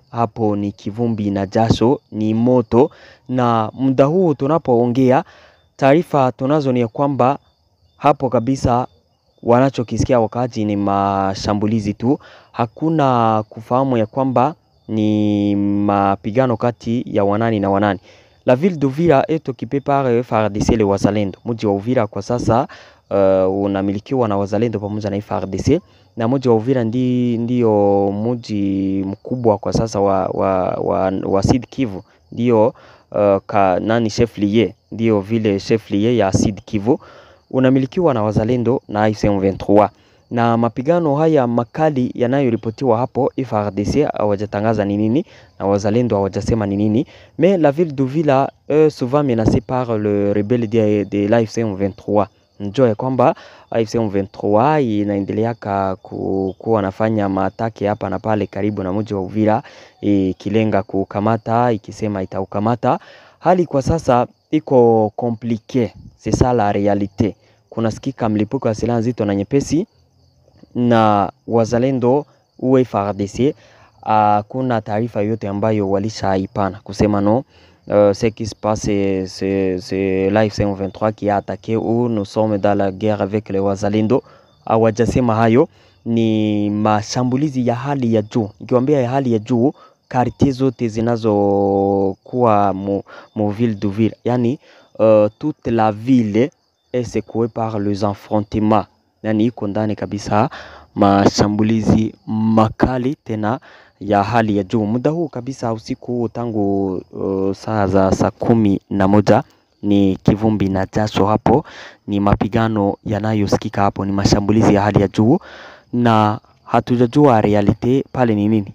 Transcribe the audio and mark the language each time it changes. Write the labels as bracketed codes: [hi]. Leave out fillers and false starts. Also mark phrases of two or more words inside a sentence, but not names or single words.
[sw] Hapo ni kivumbi na jasho, ni moto. Na muda huu tunapoongea taarifa tunazo ni kwamba hapo kabisa wanachokisikia wakati ni mashambulizi tu. Hakuna kufahamu ya kwamba ni mapigano kati ya wanani na wanani. [fr] La ville d'Uvira est occupée par FARDC le wazalendo. [sw] Mji wa Uvira kwa sasa unamilikiwa na wazalendo pamoja na FARDC. Na mji wa Uvira ndio mji mkubwa kwa sasa wa Sud Kivu. Ndio chef-lieu, ndio vile chef-lieu ya Sud Kivu unamilikiwa na wazalendo na AFC M23. Na mapigano haya makali yanayoripotiwa hapo, FARDC hawajatangaza ni nini na wazalendo hawajasema ni nini. [fr] Mais la ville d'Uvira est souvent menacée par le rebelle de l'AFC M23. [sw] Njoo kwamba AFC M23 inaendelea kuwa nafanya maataki hapa na pale karibu na mji wa Uvira, ikilenga kukamata, ikisema itaukamata. Hali kwa sasa iko [fr] compliqué, c'est ça la réalité. [sw] Kunasikika mlipuko wa silaha nzito na nyepesi na wazalendo uwe FARDC. Kuna taarifa yote ambayo walishaipana kusema no, [fr] ce qui se passe c'est l'AFC M23 qui a attaqué ou nous sommes dans la guerre avec les wazalendo. [sw] Hawajasema hayo, ni mashambulizi ya hali ya juu. Nikiwaambia ya hali ya juu, quartier zote zinazokuwa mu [fr] ville d'Uvira, [sw] yani [fr] toute la ville est secouée par les affrontements. [sw] Yani iko ndani kabisa mashambulizi makali tena ya hali ya juu. Muda huu kabisa usiku tangu saa 11 ni kivumbi na jasho hapo, ni mapigano yanayosikika hapo, ni mashambulizi ya hali ya juu na hatujajua realite pale ni nini.